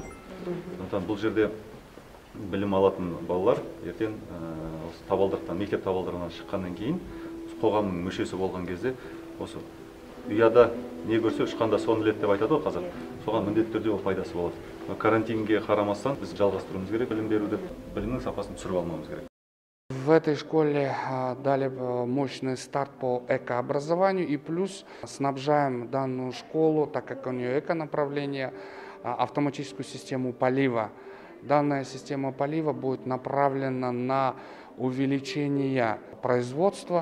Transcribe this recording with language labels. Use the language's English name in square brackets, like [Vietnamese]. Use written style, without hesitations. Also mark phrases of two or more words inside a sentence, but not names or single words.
[Kazakh] Бұл жерде білім алатын балалар ертең мектеп табалдырығынан шыққаннан кейін қоғамның мүшесі болған кезде осы ұяда не көрсе ұшқанда соны біледі деп айтады ғой қазақ. Соған міндетті түрде ол пайдасы болады. Карантинге қарамастан біз жалғастыруымыз керек білім беруді, білімнің сапасын түсіріп алмауымыз керек. [Russian] В этой школе дали мощный старт по экообразованию и плюс снабжаем данную школу, так как у нее эко-направление, автоматическую систему полива. Данная система полива будет направлена на увеличение производства.